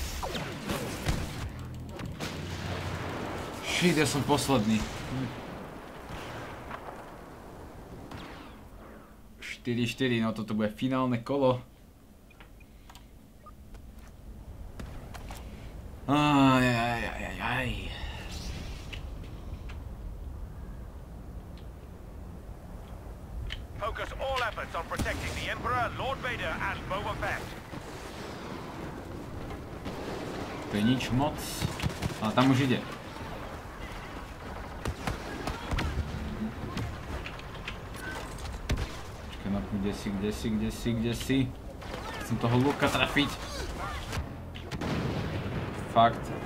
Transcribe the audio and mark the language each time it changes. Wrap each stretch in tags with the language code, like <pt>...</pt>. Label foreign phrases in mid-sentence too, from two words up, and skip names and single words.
<sk>Shit, ja som posledný. 4-4, no toto bude finálne kolo. Ajajajajaj.</sk> <en>Focus all efforts on protecting the Emperor, Lord Vader, and Boba Fett.</en> <sk>To je nič moc, ale tam už ide. Počkaj, no kde si? Chcem toho Luka trafiť. Fakt.</sk>